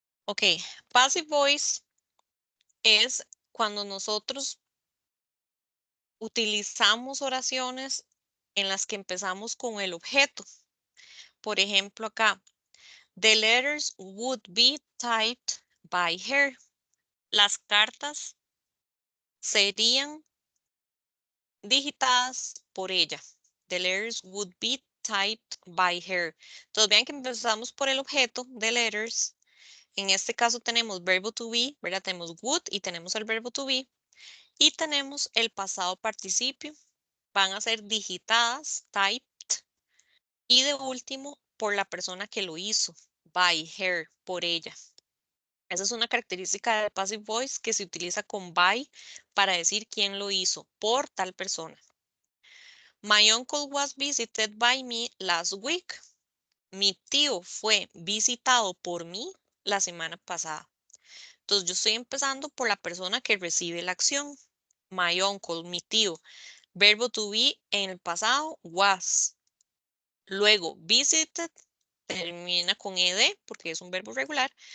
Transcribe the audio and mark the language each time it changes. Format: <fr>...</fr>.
<es>Ok, passive voice es cuando nosotros utilizamos oraciones en las que empezamos con el objeto. por ejemplo, acá,</es> <en>the letters would be typed by her.</en> <es>Las cartas serían digitadas por ella.</es> <en>The letters would be typed by her.</en> <es>Entonces vean que empezamos por el objeto de letters. En este caso tenemos verbo to be, ¿verdad? Tenemos would y tenemos el verbo to be. Y tenemos el pasado participio. Van a ser digitadas, typed. Y de último, por la persona que lo hizo.</es> <en>By her,</en> <es>por ella. Esa es una característica del passive voice que se utiliza con by para decir quién lo hizo, por tal persona.</es> <en>My uncle was visited by me last week.</en> <es>Mi tío fue visitado por mí la semana pasada. Entonces yo estoy empezando por la persona que recibe la acción. My uncle, mi tío. Verbo to be en el pasado, was. Luego, visited, termina con ed porque es un verbo regular.</es>